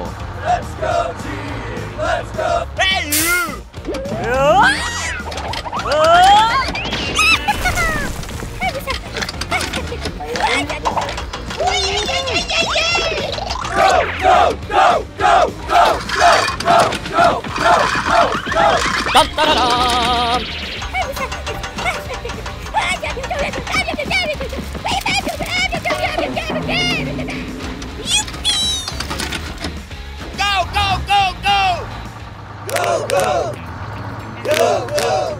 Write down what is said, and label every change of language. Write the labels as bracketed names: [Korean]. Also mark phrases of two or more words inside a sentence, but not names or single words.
[English] Let's go, team! Let's go! Hey, you! Go, go, go, go, go, go, go, go, go, go, go! Dun, da, da, dum. Go, go, go, go! Go, go! Go, go!